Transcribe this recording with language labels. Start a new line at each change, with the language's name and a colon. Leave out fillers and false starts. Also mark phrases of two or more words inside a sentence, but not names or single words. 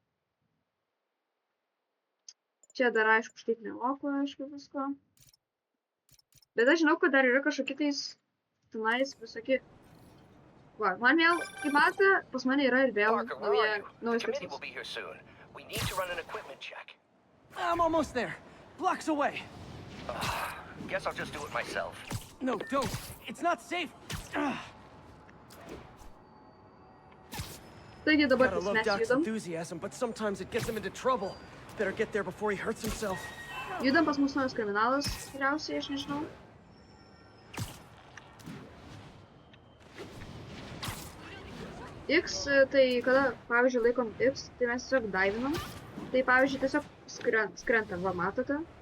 Lithuanian: Čia dar aišku, štai neloko, aišku, visko. Bet aš žinau, kad dar yra kažkokie tais tenais visokie. Man vėl, kaip matė, pas mane yra ir vėl naujas tikslas.
English: I'm almost there. Blocks away. Guess I'll just do it myself. No, don't. It's not safe.
Lithuanian: Taigi dabar
English: Gotta love
Lithuanian: mes
English: Doc's
Lithuanian: judam.
English: enthusiasm, but sometimes it gets him into trouble. Better get there before he hurts himself.
Lithuanian: Judam pas mus naujas kriminalas, tikriausiai, aš nežinau. X, tai kada, pavyzdžiui, laikom X, tai mes tiesiog daivinam. Tai, pavyzdžiui, tiesiog skrentam, va, matote.